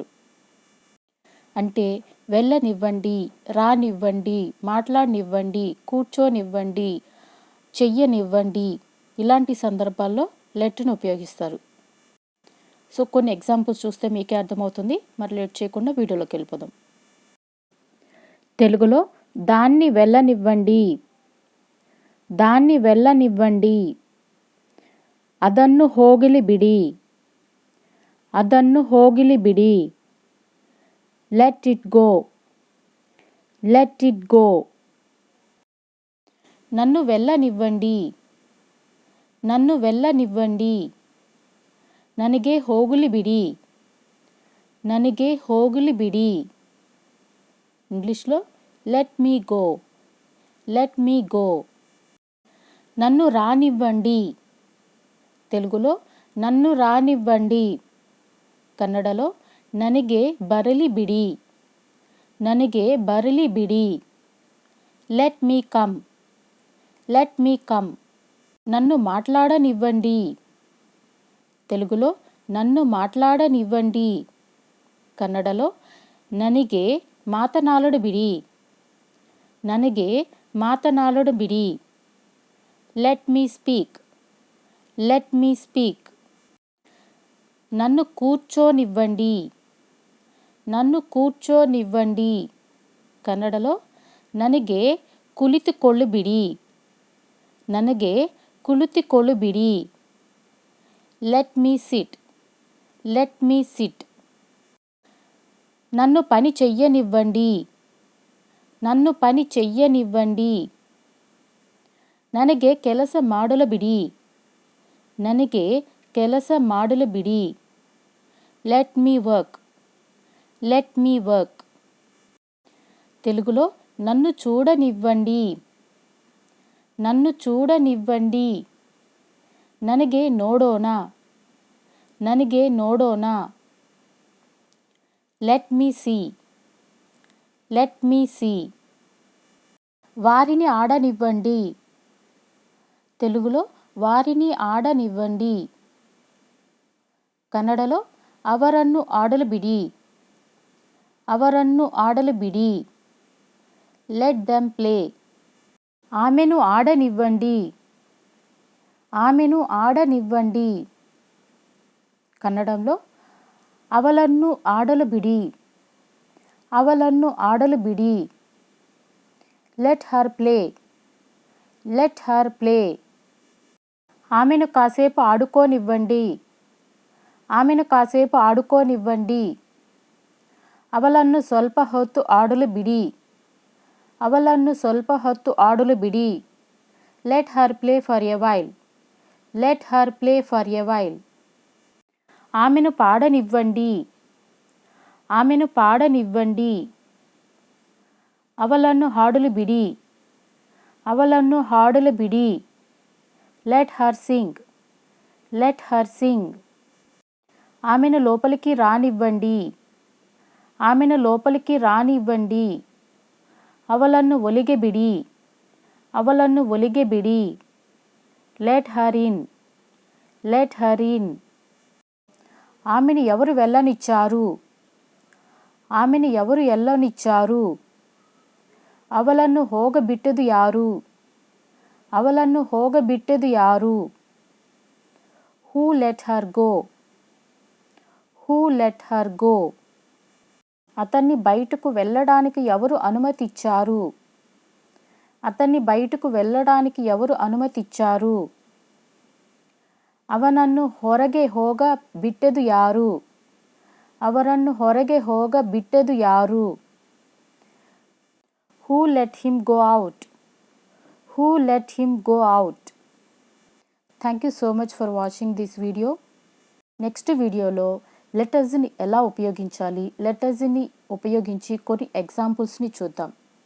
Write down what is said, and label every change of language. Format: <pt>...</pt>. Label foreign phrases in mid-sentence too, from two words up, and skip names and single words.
<te>అంటే వెళ్ళనివ్వండి, రానివ్వండి, మాట్లాడనివ్వండి, కూర్చోనివ్వండి, చెయ్యనివ్వండి, ఇలాంటి సందర్భాల్లో లెట్ను ఉపయోగిస్తారు. సో కొన్ని ఎగ్జాంపుల్స్ చూస్తే మీకే అర్థమవుతుంది. మరి లేట్ చేయకుండా వీడియోలోకి వెళ్ళిపోదాం. తెలుగులో దాన్ని వెళ్ళనివ్వండి, దాన్ని వెళ్ళనివ్వండి, అదన్ను</te> <kn>ಹೋಗಲಿ ಬಿಡಿ, ಅದನ್ನು ಹೋಗಲಿ ಬಿಡಿ,</kn> <en>let it go, let it go.</en> <te>నన్ను వెళ్ళనివ్వండి, నన్ను వెళ్ళనివ్వండి,</te> <kn>ನನಗೆ ಹೋಗಲಿ ಬಿಡಿ, ನನಗೆ ಹೋಗಲಿ ಬಿಡಿ.</kn> <te>ఇంగ్లీష్లో</te> <en>let me go, let me go.</en> <te>నన్ను రానివ్వండి, తెలుగులో నన్ను రానివ్వండి, కన్నడలో</te> <kn>ನನಗೆ ಬರಲಿ ಬಿಡಿ, ನನಗೆ ಬರಲಿ ಬಿಡಿ,</kn> <en>let me come, let me come.</en> <te>నన్ను మాట్లాడనివ్వండి, తెలుగులో నన్ను మాట్లాడనివ్వండి, కన్నడలో</te> <kn>ನನಗೆ ಮಾತನಾಡಲು ಬಿಡಿ, ನನಗೆ ಮಾತನಾಡಲು ಬಿಡಿ,</kn> <en>let me speak, let me speak.</en> <te>నన్ను కూర్చోనివ్వండి, నన్ను కూర్చోనివ్వండి, కన్నడలో</te> <kn>ನನಗೆ ಕುಳಿತುಕೊಳ್ಳು ಬಿಡಿ, ನನಗೆ ಕುಳಿತುಕೊಳ್ಳು ಬಿಡಿ,</kn> <en>let me sit, let me sit.</en> <te>నన్ను పని చెయ్యనివ్వండి, నన్ను పని చెయ్యనివ్వండి,</te> <kn>ನನಗೆ ಕೆಲಸ ಮಾಡಲು ಬಿಡಿ, ನನಗೆ ಕೆಲಸ ಮಾಡಲು ಬಿಡಿ,</kn> <en>let me work, let me work.</en> <te>తెలుగులో నన్ను చూడనివ్వండి, నన్ను చూడనివ్వండి,</te> <kn>ನನಗೆ ನೋಡೋಣ, ನನಗೆ ನೋಡೋಣ,</kn> <en>let me see, let me see.</en> <te>వారిని ఆడనివ్వండి, తెలుగులో వారిని ఆడనివ్వండి, కన్నడలో</te> <kn>ಅವರನ್ನು ಆಡಲು ಬಿಡಿ, ಅವರನ್ನು ಆಡಲು ಬಿಡಿ,</kn> <en>let them play.</en> <te>ఆమెను ఆడనివ్వండి, ఆమెను ఆడనివ్వండి, కన్నడంలో</te> <kn>ಅವಳನ್ನು ಆಡಲು ಬಿಡಿ, ಅವಳನ್ನು ಆಡಲು ಬಿಡಿ,</kn> <en>let her play, let her play.</en> <te>ఆమెను కాసేపు ఆడుకోనివ్వండి, ఆమెను కాసేపు ఆడుకోనివ్వండి,</te> <kn>ಅವಳನ್ನು ಸ್ವಲ್ಪ ಹೊತ್ತು ಆಡಲು ಬಿಡಿ, ಅವಳನ್ನು ಸ್ವಲ್ಪ ಹೊತ್ತು ಆಡಲು ಬಿಡಿ,</kn> <en>let her play for a while, let her play for a while.</en> <te>ఆమెను పాడనివ్వండి, ఆమెను పాడనివ్వండి,</te> <kn>ಅವಳನ್ನು ಹಾಡಲು ಬಿಡಿ, ಅವಳನ್ನು ಹಾಡಲು ಬಿಡಿ,</kn> <en>let her sing, let her sing.</en> <te>ఆమెను లోపలికి రానివ్వండి, ఆమెను లోపలికి రానివ్వండి,</te> <kn>ಅವಳನ್ನು ಒಳಗೆ ಬಿಡಿ, ಅವಳನ್ನು ಒಳಗೆ ಬಿಡಿ,</kn> <en>let her in, let her in.</en> <te>ఆమెను ఎవరు వెళ్ళనిచ్చారు, ఆమెను ఎవరు వెళ్ళనిచ్చారు,</te> <kn>ಅವಳನ್ನು ಹೋಗಬಿಟ್ಟದು ಯಾರು, ಅವಳನ್ನು ಹೋಗಬಿಟ್ಟದು ಯಾರು,</kn> <en>who let her go, who let her go.</en> <te>అతన్ని బయటకు వెళ్ళడానికి ఎవరు అనుమతిచ్చారు, అతన్ని బయటకు వెళ్ళడానికి ఎవరు అనుమతిచ్చారు,</te> <kn>ಅವನನ್ನು ಹೊರಗೆ ಹೋಗ ಬಿಟ್ಟದು ಯಾರು, ಅವರನ್ನು ಹೊರಗೆ ಹೋಗ ಬಿಟ್ಟದು ಯಾರು,</kn> <en>who let him go out, who let him go out. Thank you so much for watching this video. next video</en> <te>లెటర్స్ని ఎలా ఉపయోగించాలి, లెటర్స్ని ఉపయోగించి కొన్ని ఎగ్జాంపుల్స్ని చూద్దాం.</te>